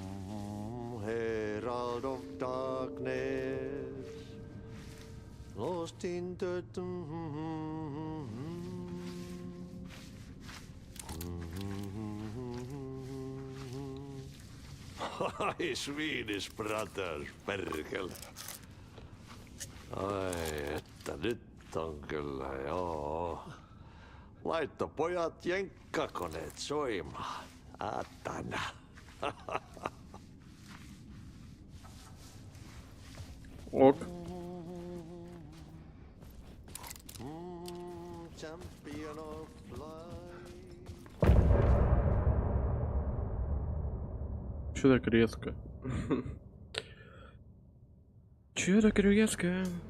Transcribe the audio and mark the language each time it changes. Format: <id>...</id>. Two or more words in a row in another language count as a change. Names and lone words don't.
<en>Herald of darkness. Lost in the... Ai, Swedish brothers,</en> <fi>perkele. Ai, että nyt on kyllä, joo. Laitto pojat jenkkakoneet soimaan. Atana. Ok.</fi> <en>Champion of light.</en> <ru>Чё так резко? Чё так резко?</ru>